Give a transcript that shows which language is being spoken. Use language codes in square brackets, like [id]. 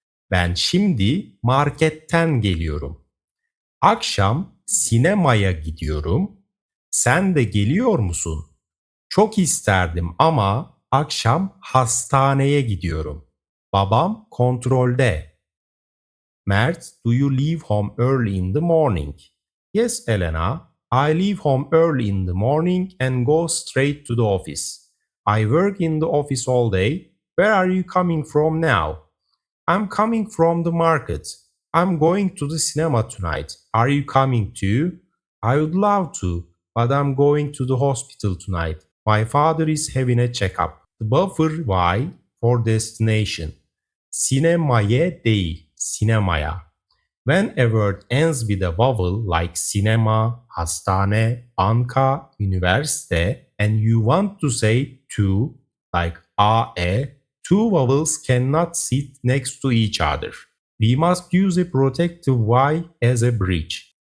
[tr] Ben şimdi marketten geliyorum. Akşam sinemaya gidiyorum. Sen de geliyor musun? Çok isterdim ama akşam hastaneye gidiyorum. Babam kontrolde. [en] Mert, do you leave home early in the morning? Yes, Elena. I leave home early in the morning and go straight to the office. I work in the office all day. Where are you coming from now? I'm coming from the market. I'm going to the cinema tonight. Are you coming too? I would love to, but I'm going to the hospital tonight. My father is having a checkup. The buffer Y for destination. [tr] Sinemaya değil, sinemaya. [en] When a word ends with a vowel like cinema, hastane, banka, üniversite, and you want to say to, like ae, two vowels cannot sit next to each other. We must use a protective Y as a bridge.